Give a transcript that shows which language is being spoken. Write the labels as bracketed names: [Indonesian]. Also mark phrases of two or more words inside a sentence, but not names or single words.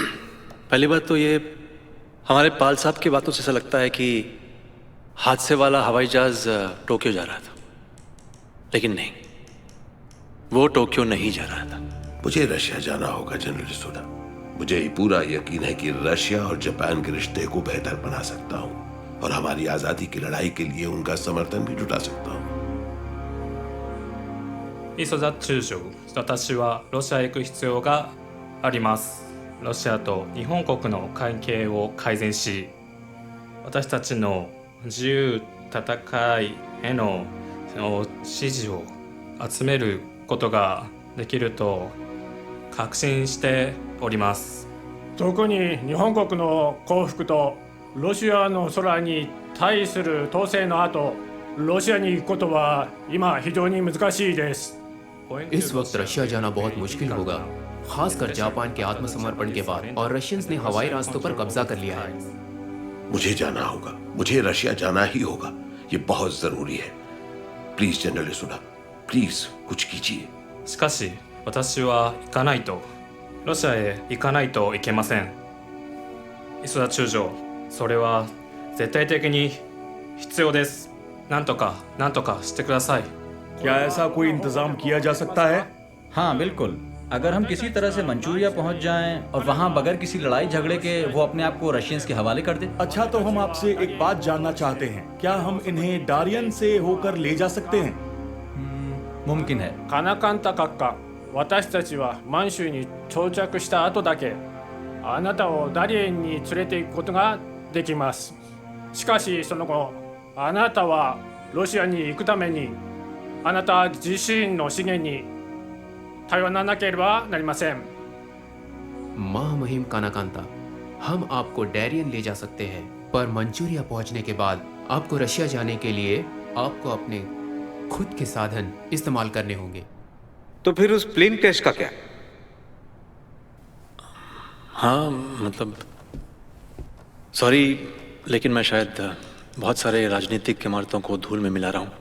[Hindi] पहली बात तो ये, हमारे पाल साहब की बातों से ऐसा लगता है कि हादसे वाला हवाई जहाज टोक्यो जा रहा था, लेकिन नहीं, वो टोक्यो नहीं जा रहा था। मुझे रशिया जाना होगा जनरल सोडा। मुझे पूरा यकीन है कि रशिया और जापान के रिश्ते को बेहतर बना सकता हूँ और हमारी आजादी की लड़ाई के लिए उनका समर्थन भी जुटा सकता हूँ। [Japanese] 磯田中将、私はロシアへ行く必要があります。ロシアと日本国の関係を改善し、私たちの自由戦いへのの支持を集めることができると確信しております。特に日本国の降伏とロシアの空に対する統制の後、ロシアに行くことは今非常に難しいです。 [Hindi] इस वक्त रशिया जाना बहुत मुश्किल होगा, खासकर जापान के आत्मसमर्पण के बाद और रशियंस ने हवाई रास्तों पर कब्जा कर लिया है। मुझे जाना होगा, मुझे रशिया जाना ही होगा, ये बहुत जरूरी है। [English] please General [Hindi] सुना, प्लीज कुछ कीजिए। [Japanese] しかし私は行かないと、ロシアへ行かないといけません。磯田中将、それは絶対的に必要です。なんとかしてください。 [Hindi] क्या ऐसा कोई इंतजाम किया जा सकता है? हाँ बिल्कुल, अगर हम किसी तरह से मंचूरिया पहुंच जाएं और वहां बगैर किसी लड़ाई झगड़े के वो अपने आप को रशियंस के हवाले कर दे। अच्छा, तो हम आपसे एक बात जानना चाहते हैं, क्या हम इन्हें डारियन से होकर ले जा सकते हैं? मुमकिन है। [Japanese] カナカンタ閣下、私たちは満州に到着した後だけあなたをダリエンに連れて行くことができます。しかしその後、あなたはロシアに行くためにあなた自身の資源に頼らなければなりません。 [Hindi] महामहिम कानाकांता, हम आपको डैरियन ले जा सकते हैं, पर मंचूरिया पहुंचने के बाद आपको रशिया जाने के लिए आपको अपने खुद के साधन इस्तेमाल करने होंगे। तो फिर उस प्लेन क्रैश का क्या? हाँ मतलब सॉरी, लेकिन मैं शायद बहुत सारे राजनीतिक इमारतों को धूल में मिला रहा हूँ।